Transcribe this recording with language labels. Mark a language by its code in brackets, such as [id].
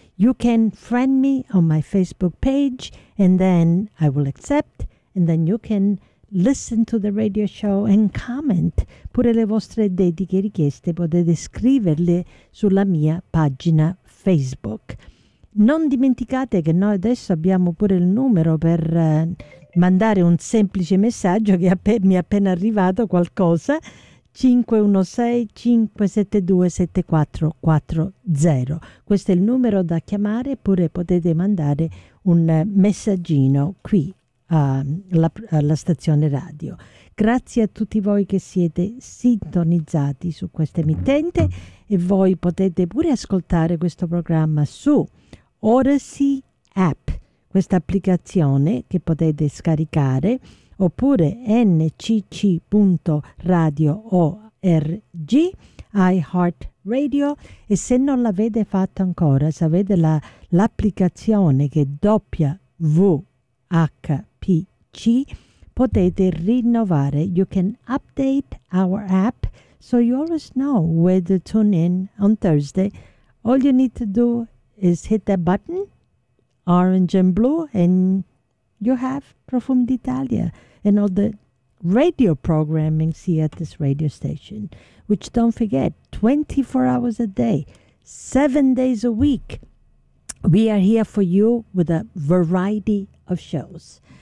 [en] You can friend me on my Facebook page and then I will accept. And then you can listen to the radio show and comment. [it] Pure le vostre dediche richieste potete scriverle sulla mia pagina Facebook. Non dimenticate che noi adesso abbiamo pure il numero per mandare un semplice messaggio che mi è appena arrivato qualcosa, 516-572-7440. Questo è il numero da chiamare, pure potete mandare un messaggino qui alla stazione radio. Grazie a tutti voi che siete sintonizzati su questa emittente e voi potete pure ascoltare questo programma su Odyssey App, questa applicazione che potete scaricare, oppure ncc.radio.org, iHeartRadio, e se non l'avete fatto ancora, se avete l'applicazione che è WHPC, potete rinnovare. [en] You can update our app so you always know whether to tune in on Thursday. All you need to do is hit that button, orange and blue, and you have Profumi d'Italia and all the radio programming here at this radio station, which, don't forget, 24 hours a day, 7 days a week, we are here for you with a variety of shows.